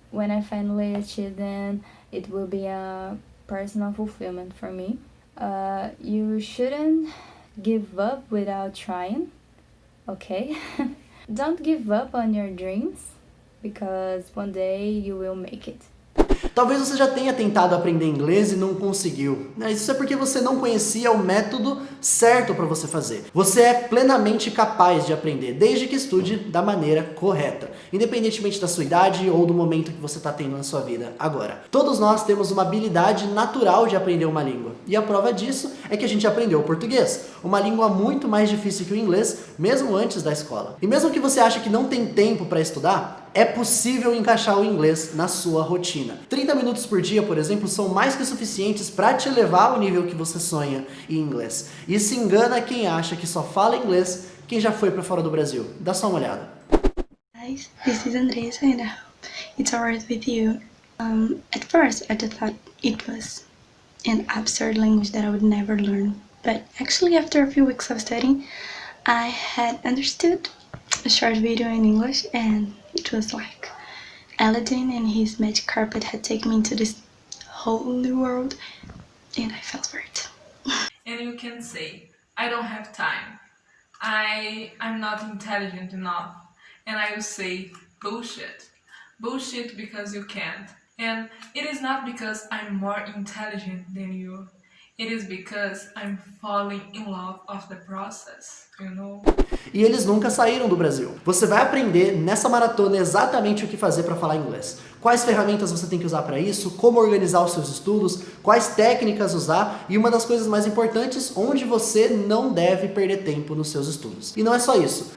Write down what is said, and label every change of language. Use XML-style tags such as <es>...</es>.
<en>When I finally achieve them, it will be a personal fulfillment for me. You shouldn't give up without trying, okay? Don't give up on your dreams, because one day you will make it.</en> <pt>Talvez você já tenha tentado aprender inglês e não conseguiu. Isso é porque você não conhecia o método certo para você fazer. Você é plenamente capaz de aprender, desde que estude da maneira correta, independentemente da sua idade ou do momento que você está tendo na sua vida agora. Todos nós temos uma habilidade natural de aprender uma língua. E a prova disso é que a gente aprendeu o português, uma língua muito mais difícil que o inglês, mesmo antes da escola. E mesmo que você ache que não tem tempo para estudar, é possível encaixar o inglês na sua rotina. 30 minutos por dia, por exemplo, são mais que suficientes para te levar ao nível que você sonha em inglês. E se engana quem acha que só fala inglês quem já foi para fora do Brasil. Dá só uma olhada.</pt> <en>Guys, this is Andressa and it's alright with you. At first I just thought it was an absurd language that I would never learn. But actually after a few weeks of studying, I had understood a short video in English and it was like Aladdin and his magic carpet had taken me into this whole new world and I fell for it. And you can say, I don't have time. I'm not intelligent enough. And I will say, bullshit. Bullshit because you can't. And it is not because I'm more intelligent than you. It is because I'm falling in love of the process, you know?</en> <pt>E eles nunca saíram do Brasil. Você vai aprender nessa maratona exatamente o que fazer para falar inglês. Quais ferramentas você tem que usar para isso, como organizar os seus estudos, quais técnicas usar e uma das coisas mais importantes, onde você não deve perder tempo nos seus estudos. E não é só isso.</pt>